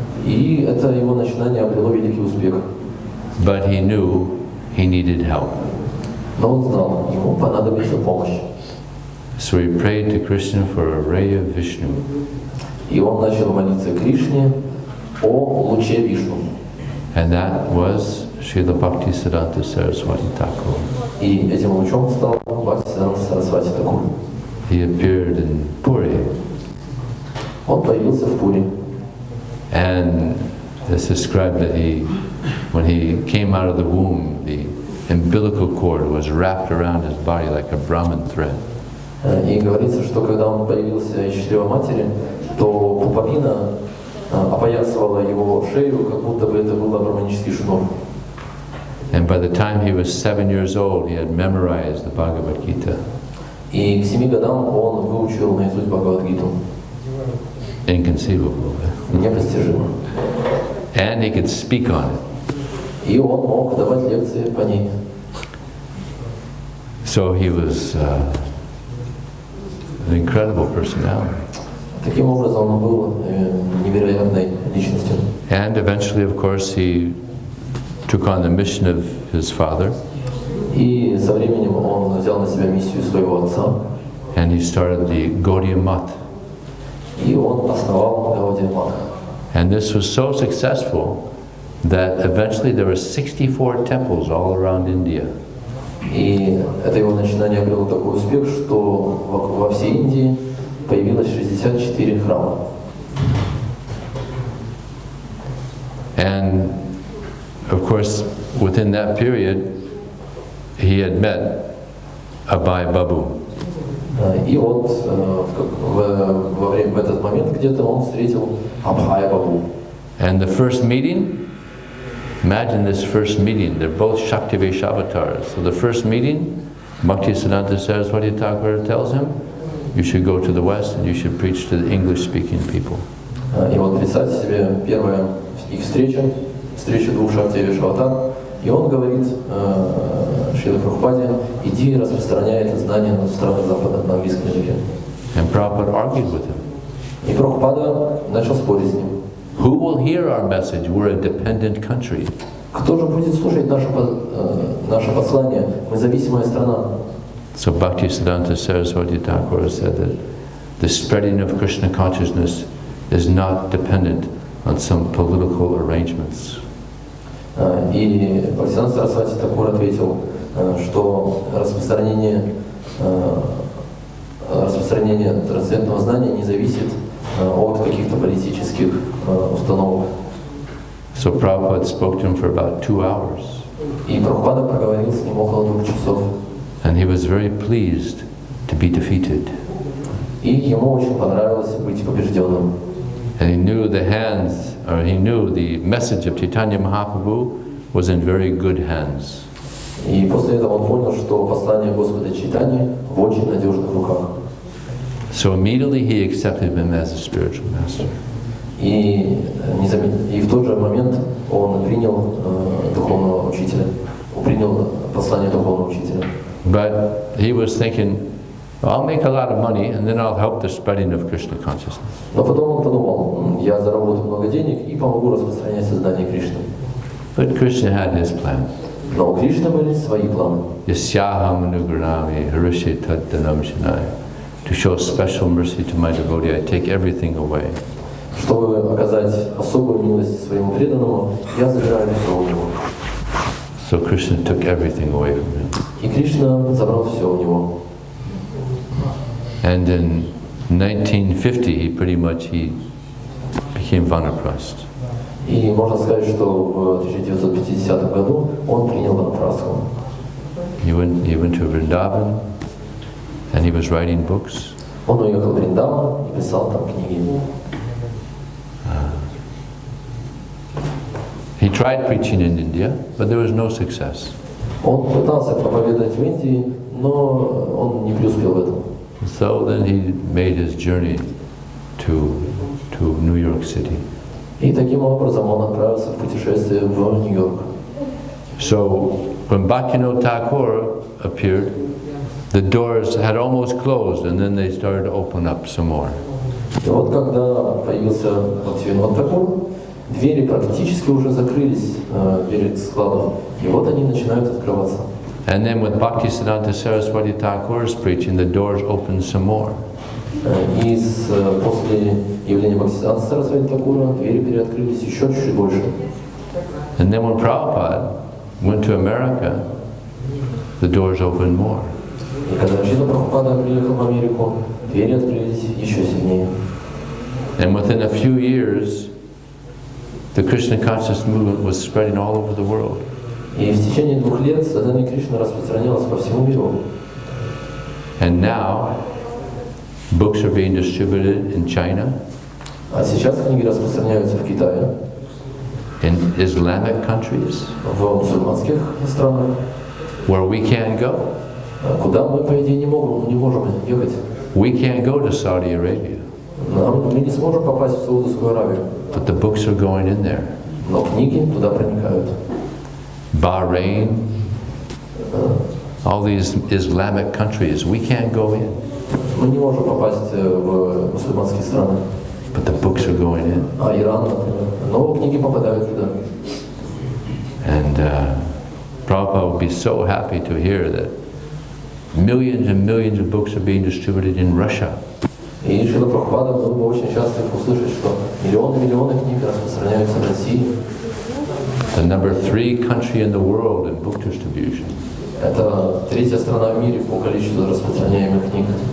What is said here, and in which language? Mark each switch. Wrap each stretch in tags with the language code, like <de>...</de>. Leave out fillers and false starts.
<ru>И это его начинание обрело великий успех.</ru> <en>But he knew he needed help.</en> <ru>Но он знал, ему понадобится помощь.</ru> <en>So he prayed to Krishna for a ray of Vishnu.</en> <ru>И он начал молиться Кришне о луче Вишну.</ru> <en>And that was Srila Bhaktisiddhanta Saraswati Thakur.</en> <ru>И этим лучом стал Бхактисиддханта Сарасвати Такур.</ru> <en>He appeared in Puri.</en> <ru>Он появился в Пури.</ru> <en>And it's described that when he came out of the womb, the umbilical cord was wrapped around his body like a Brahman thread.</en> <ru>И говорится, что когда он появился из чрева матери, то пуповина опоясывала его шею, как будто бы это был браманический шнур.</ru> <en>And by the time he was 7 years old, he had memorized the Bhagavad Gita.</en> <ru>И к 7 годам он выучил наизусть Бхагавад-гиту.</ru> <en>Inconceivable.</en> <ru>Непостижимо.</ru> <en>And he could speak on it.</en> <ru>И он мог давать лекции по ней.</ru> <en>So he was an incredible personality.</en> <ru>Таким образом он был невероятной личностью.</ru> <en>And eventually, of course, he took on the mission of his father.</en> <ru>И со временем он взял на себя миссию своего отца.</ru> <en>And he started the Гаудиа-мат.</en> <ru>И он основал Гаудиа-мат.</ru> <en>And this was so successful that eventually there were 64 temples all around India.</en> <ru>И это его начинание обрело такой успех, что во всей Индии появилось 64 храма.</ru> <en>And of course, within that period, he had met Abhay Babu.</en> <ru>И вот в этот момент где-то он встретил Абхая Бабу.</ru> <en>And the first meeting, imagine this first meeting, they're both Shakti Vaishavatars. So the first meeting, Bhaktisiddhanta Saraswati Thakur tells him, you should go to the West and you should preach to the English-speaking people.</en> <ru>И вот представьте себе первая их встреча двух Шакти Vaishavatар, и он говорит Шриле Прабхупаде, иди распространяй это знание на странах Запада на английском языке.</ru> <en>And Prabhupada argued with him.</en> <ru>И Прабхупада начал спорить с ним.</ru> <en>Who will hear our message? We're a dependent country.</en> <ru>Кто же будет слушать наше послание? Мы зависимая страна.</ru> <en>So Bhaktisiddhanta Saraswati Thakur said that the spreading of Krishna consciousness is not dependent on some political arrangements.</en> <ru>И Бхактисиданта Сарасвати Тхакур ответил, что распространение трансцендентного знания не зависит от каких-то политических установок.</ru> <en>So Prabhupada spoke to him for about 2 hours.</en> <ru>И Прабхупада проговорил с ним около 2 часов.</ru> <en>And he was very pleased to be defeated.</en> <ru>И ему очень понравилось быть побежденным.</ru> <en>And he knew the message of Chaitanya Mahaprabhu was in very good hands.</en> <ru>И после этого он понял, что послание Господа Чайтаньи в очень надежных руках.</ru> <en>So immediately he accepted him as a spiritual master.</en> <ru>И в тот же момент он принял духовного учителя, принял послание духовного учителя.</ru> <en>But he was thinking, I'll make a lot of money and then I'll help the spreading of Krishna consciousness.</en> <ru>Но потом он подумал, я заработаю много денег и помогу распространять сознание Кришны.</ru> <en>But Krishna had his plan.</en> <ru>Но у Кришны были свои планы.</ru> <sa>Yasyaham anugranami harishe taddanam shanai.</sa> <en>To show special mercy to my devotee, I take everything away.</en> <ru>Чтобы оказать особую милость своему преданному, я забираю все у него.</ru> <en>So Krishna took everything away from him.</en> <ru>И Кришна забрал все у него.</ru> <en>And in 1950, he became vanaprasth.</en> <ru>И можно сказать, что в 1950 году он принял ванапрастху.</ru> <en>He went to Vrindavan, and he was writing books.</en> <ru>Он уехал в Вриндаван и писал там книги.</ru> <en>He tried preaching in India, but there was no success.</en> <ru>Он пытался проповедовать в Индии, но он не преуспел в этом.</ru> <en>So then he made his journey to New York City.</en> <ru>И таким образом он отправился в путешествие в Нью-Йорк.</ru> <en>So when Bhaktivinoda Thakur appeared, the doors had almost closed, and then they started to open up some more.</en> <ru>И вот когда появился Бхактивинода Тхакур, двери практически уже закрылись, двери складов, и вот они начинают открываться.</ru> <en>And then with Bhaktisiddhanta Saraswati Thakur's preaching, the doors opened some more.</en> <ru>И после явления Бхактисиданта Сарасвати Тхакура двери переоткрылись еще чуть-чуть больше.</ru> <en>And then when Prabhupada went to America, the doors opened more.</en> <ru>И когда Шрила Прабхупада приехал в Америку, двери открылись еще сильнее.</ru> <en>And within a few years, the Krishna conscious movement was spreading all over the world.</en> <ru>И в течение 2 лет сознание Кришны распространялось по всему миру.</ru> <en>And now, books are being distributed in China,</en> <ru>А сейчас книги распространяются в Китае,</ru> <en>in Islamic countries,</en> <ru>в мусульманских странах,</ru> <en>where we can't go.</en> <ru>Куда мы, по идее, не можем ехать.</ru> <en>We can't go to Saudi Arabia,</en> <ru>Мы не сможем попасть в Саудовскую Аравию,</ru> <en>but the books are going in there.</en> <ru>но книги туда проникают.</ru> <en>Bahrain, all these Islamic countries, we can't go in,</en> <ru>Мы не можем попасть в мусульманские страны,</ru> <en>but the books are going in.</en> <ru>а Иран, например, но книги попадают туда.</ru> <en>And Prabhupada would be so happy to hear that millions and millions of books are being distributed in Russia.</en> <ru>И Шрила Прабхупада был бы очень счастлив услышать, что миллионы книг распространяются в России.</ru> <en>The number 3 country in the world in book distribution.</en> <ru>Это 3-я страна в мире по количеству распространяемых книг.</ru>